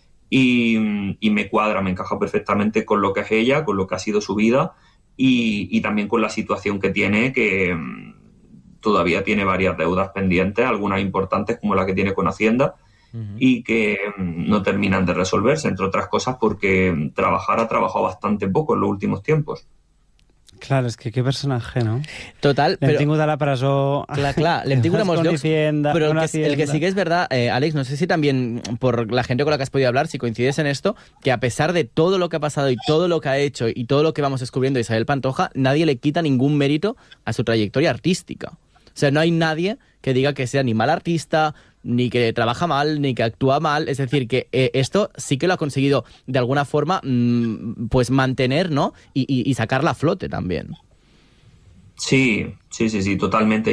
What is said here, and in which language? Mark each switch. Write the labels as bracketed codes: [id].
[es] y me cuadra, me encaja perfectamente con lo que es ella, con lo que ha sido su vida y también con la situación que tiene, que todavía tiene varias deudas pendientes, algunas importantes como la que tiene con Hacienda, y que no terminan de resolverse, entre otras cosas porque Trabajar ha trabajado bastante poco en los últimos tiempos. [ca] Claro, és que quin personatge, no? Total, l'hem però... tingut a la presó... Clar, l'hem tingut a molts llocs, però el que sí que és [es] verdad, Àlex, [ca] no sé si també, per la gent amb la que [es] has podido hablar, si coincides en esto, que a pesar de tot lo que [ca] ha passat [es] i tot lo que ha hecho i tot lo que vamos descubriendo Isabel Pantoja, nadie le quita ningún mérito a su trayectoria artística. O sea, no hay nadie que diga que sea ni mal artista, ni que trabaja mal, ni que actúa mal. Es decir, que esto sí que lo ha conseguido de alguna forma pues mantener, ¿no? Y sacarla a flote también. Sí, totalmente.